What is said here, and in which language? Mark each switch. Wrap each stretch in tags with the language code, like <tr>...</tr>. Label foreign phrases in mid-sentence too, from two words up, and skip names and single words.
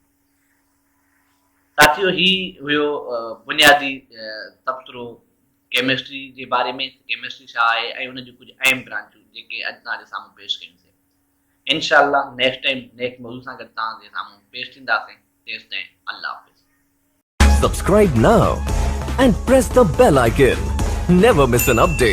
<sd>साथियो ही हुयो बुनियादी तबसरो केमिस्ट्री जे बारे में केमिस्ट्री छा आहे ऐं उन जूं कुझु अहम ब्रांचूं जेके अॼु तव्हांजे साम्हूं पेश कयूंसीं। इंशाअल्लाह</sd> <en>next time next</en> <sd>मौज़ू सां गॾु तव्हांजे साम्हूं पेश थींदासीं। तेसिताईं अल्लाह हाफ़िज़।</sd> <en>Subscribe now and press the bell icon. Never miss an update.</en>